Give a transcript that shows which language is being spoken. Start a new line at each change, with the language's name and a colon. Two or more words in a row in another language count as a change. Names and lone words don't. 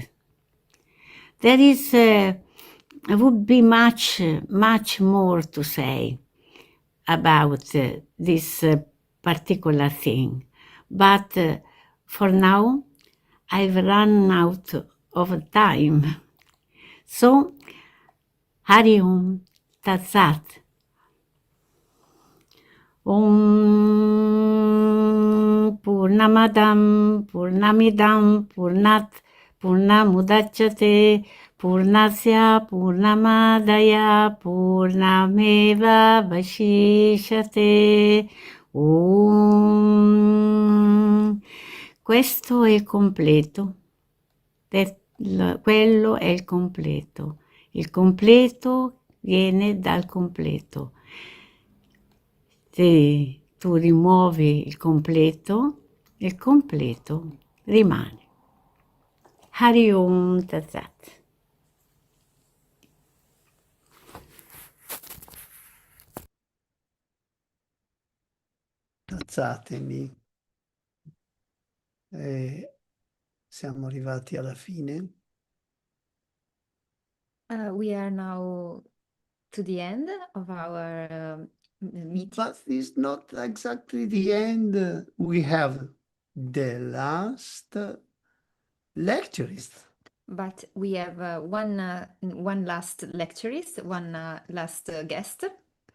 English: There is would be much more to say about this particular thing, but for now I've run out of time. So,
Sanskrit: Hari Om Tat Sat. Om Purnamadam Purnamidam Purnat Purnamudachyate Purnasya Purnamadaya Purnameva Vashishate. Om.
Italian: Questo è il completo. Quello è il completo. Il completo viene dal completo. Se tu rimuovi il completo rimane. Hari Om Tat Sat. Alzatemi. Siamo arrivati alla fine.
English: We are now to the end of our meeting. But it's not exactly the end. We have the last lecturist. But we have one last lecturist, one last guest.